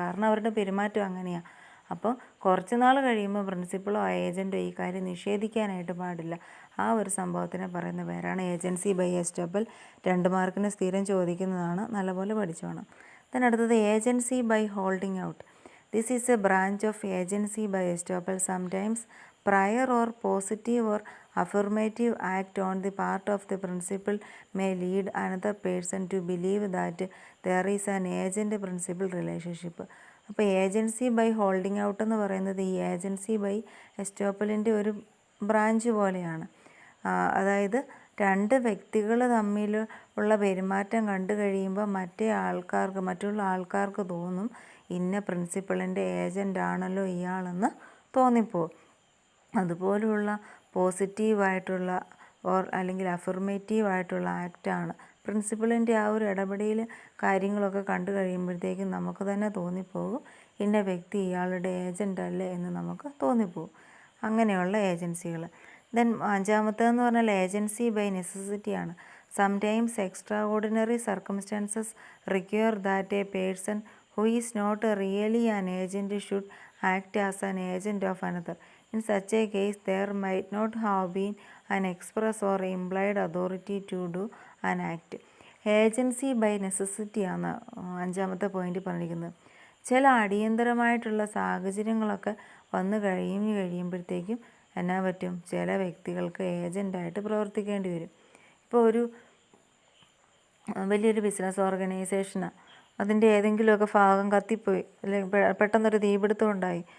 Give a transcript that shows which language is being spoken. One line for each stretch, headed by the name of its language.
Malayalam: കാരണം അവരുടെ പെരുമാറ്റം അങ്ങനെയാണ്. അപ്പോൾ കുറച്ച് നാൾ കഴിയുമ്പോൾ പ്രിൻസിപ്പളോ ഏജൻറ്റോ ഈ കാര്യം നിഷേധിക്കാനായിട്ട് പാടില്ല. ആ ഒരു സംഭവത്തിനെ പറയുന്ന പേരാണ് ഏജൻസി ബൈ എസ്റ്റോപ്പൽ. 2 മാർക്കിന് സ്ഥിരം ചോദിക്കുന്നതാണ്, നല്ലപോലെ പഠിച്ചോണം. അടുത്തത്
English: Agency by holding out. This is a branch of agency by estoppel. Sometimes prior or positive or affirmative act on the part of the principal may lead another person to believe that there is an agent-principal relationship.
Malayalam: അപ്പോൾ agency by holding out എന്ന് പറയുന്നത് ഈ agency by എസ്റ്റോപ്പലിൻ്റെ ഒരു branch പോലെയാണ്. അതായത് 2 വ്യക്തികൾ തമ്മിൽ ഉള്ള പെരുമാറ്റം കണ്ടു കഴിയുമ്പോൾ മറ്റുള്ള ആൾക്കാർക്ക് തോന്നും ഇന്ന പ്രിൻസിപ്പളിൻ്റെ ഏജൻ്റാണല്ലോ ഇയാളെന്ന് തോന്നിപ്പോവും. അതുപോലുള്ള പോസിറ്റീവായിട്ടുള്ള അല്ലെങ്കിൽ അഫർമേറ്റീവായിട്ടുള്ള ആക്റ്റാണ് പ്രിൻസിപ്പളിൻ്റെ ആ ഒരു ഇടപെടൽ കാര്യങ്ങളൊക്കെ കണ്ടു കഴിയുമ്പോഴത്തേക്കും നമുക്ക് തന്നെ തോന്നിപ്പോകും ഇന്ന വ്യക്തി ഇയാളുടെ ഏജൻ്റ് അല്ലേ എന്ന് നമുക്ക് തോന്നിപ്പോവും. അങ്ങനെയുള്ള ഏജൻസികൾ. ദെൻ അഞ്ചാമത്തേതെന്ന് പറഞ്ഞാൽ agency by നെസസിറ്റിയാണ്.
English: Sometimes extraordinary circumstances require that a person who is not really an agent should act as an agent of another. In such a case, there might not have been an express or implied authority to do an act.
Malayalam: Agency by necessity ആണ് അഞ്ചാമത്തെ point പറഞ്ഞിരിക്കുന്നത്. ചില അടിയന്തരമായിട്ടുള്ള സാഹചര്യങ്ങളൊക്കെ വന്നു കഴിയുമ്പോഴത്തേക്കും എന്നാ പറ്റും, ചില വ്യക്തികൾക്ക് ഏജൻ്റായിട്ട് പ്രവർത്തിക്കേണ്ടി വരും. ഇപ്പോൾ ഒരു വലിയൊരു ബിസിനസ് ഓർഗനൈസേഷനാണ്, അതിൻ്റെ ഏതെങ്കിലുമൊക്കെ ഭാഗം കത്തിപ്പോയി, അല്ലെങ്കിൽ പെട്ടെന്നൊരു തീപിടുത്തം ഉണ്ടായി.